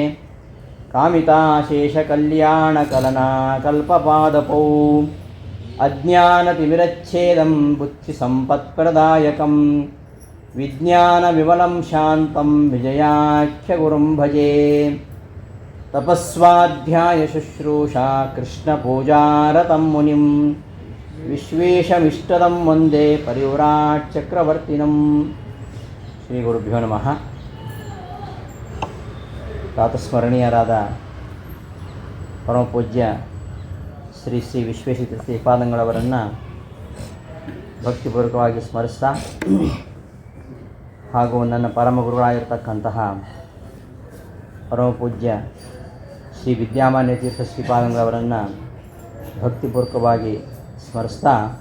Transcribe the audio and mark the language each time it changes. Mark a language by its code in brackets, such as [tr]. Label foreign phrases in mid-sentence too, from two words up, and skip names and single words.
[sa] ಕಾಮಿತಾಶೇಷಕಲ್ಯಾಣಕಲನಾ ಕಲ್ಪಪಾದಪೌ ಅಜ್ಞಾನತಿಮಿರಚ್ಛೇದಂ ಬುದ್ಧಿಸಂಪತ್ಪ್ರದಾಯಕಂ ವಿಜ್ಞಾನವಿಮಲಂ ಶಾಂತಂ ವಿಜಯಾಖ್ಯಗುರುಂ ಭಜೆ. ತಪಸ್ವಾಧ್ಯಾಯಶುಶ್ರೂಷಾ ಕೃಷ್ಣಪೂಜಾರತಂ ಮುನಿಂ ವಿಶ್ವೇಶಮಿಷ್ಟದಂ ವಂದೇ ಪರಿವ್ರಾಟ್ಚಕ್ರವರ್ತಿನಂ. ಶ್ರೀ ಗುರುಭ್ಯೋ ನಮಃ. [kn] ಪ್ರಾತಸ್ಮರಣೀಯರಾದ ಪರಮಪೂಜ್ಯ ಶ್ರೀ ಶ್ರೀ ವಿಶ್ವೇಶ್ವರ ಶ್ರೀಪಾದಂಗಳವರನ್ನು ಭಕ್ತಿಪೂರ್ವಕವಾಗಿ ಸ್ಮರಿಸ್ತಾ ಹಾಗೂ ನನ್ನ ಪರಮಗುರುಗಳಾಗಿರ್ತಕ್ಕಂತಹ ಪರಮಪೂಜ್ಯ ಶ್ರೀ ವಿದ್ಯಾಮಾನ್ಯ ತೀರ್ಥ ಶ್ರೀಪಾದಂಗಳವರನ್ನು ಭಕ್ತಿಪೂರ್ವಕವಾಗಿ ಸ್ಮರಿಸ್ತಾ